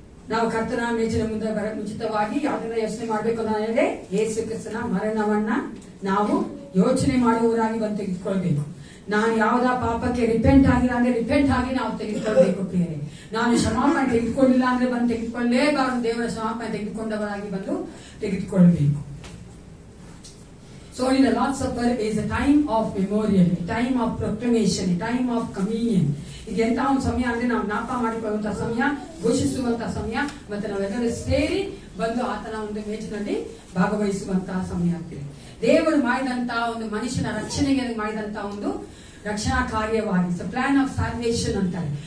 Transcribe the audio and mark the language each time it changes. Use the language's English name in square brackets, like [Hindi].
[Kannada] ನಾವು ಕರ್ತನ ಮೇಜಿನ ಮುಂದೆ ಬರ ಮುಂಚಿತವಾಗಿ ಯಾವ್ದನ್ನ ಯೋಚನೆ ಮಾಡ್ಬೇಕು ಅಂತ ಹೇಳಿದ್ರೆ ಯೇಸು ಕ್ರಿಸ್ತನ ಮರಣವನ್ನ ನಾವು ಯೋಚನೆ ಮಾಡುವವರಾಗಿ ಬಂದು ತೆಗೆದುಕೊಳ್ಬೇಕು. ನಾನು ಯಾವ್ದಾ ಪಾಪಕ್ಕೆ ರಿಪೆಂಟ್ ಆಗಿಲ್ಲ ಅಂದ್ರೆ ರಿಪೆಂಟ್ ಆಗಿ ನಾವು ತೆಗೆದುಕೊಳ್ಬೇಕು ಪ್ರಿಯರೇ. ನಾನು ಕ್ಷಮಾಪಣೆ ತೆಗೆದುಕೊಳ್ಳಿಲ್ಲ ಅಂದ್ರೆ ಬಂದು ತೆಗೆದುಕೊಳ್ಳಲೇಬಾರದು. ದೇವರ ಕ್ಷಮಾಪಣೆ ತೆಗೆದುಕೊಂಡವರಾಗಿ ಬಂದು ತೆಗೆದುಕೊಳ್ಬೇಕು. [English] So in the Lord's Supper is a time of memorial, a time of proclamation, a time of communion. [Kannada] ಇದು ಎಂತ ಒಂದು ಸಮಯ ಅಂದ್ರೆ ನಾವು ಜ್ಞಾಪ ಮಾಡಿಕೊಳ್ಳುವಂತಹ ಸಮಯ, ಘೋಷಿಸುವಂತಹ ಸಮಯ, ಮತ್ತೆ ನಾವೆಲ್ಲರೂ ಸೇರಿ ಬಂದು ಆತನ ಒಂದು ಮೇಜಿನಲ್ಲಿ ಭಾಗವಹಿಸುವಂತಹ ಸಮಯ ಆಗ್ತದೆ. ದೇವರು ಮಾಡಿದಂತಹ ಒಂದು ಮನುಷ್ಯನ ರಕ್ಷಣೆಗೆ ಮಾಡಿದಂತಹ ಒಂದು ರಕ್ಷಣಾ ಕಾರ್ಯವಾಗಿ ಪ್ಲಾನ್ ಆಫ್ ಸಾಲ್ವೇಷನ್ ಅಂತಾರೆ.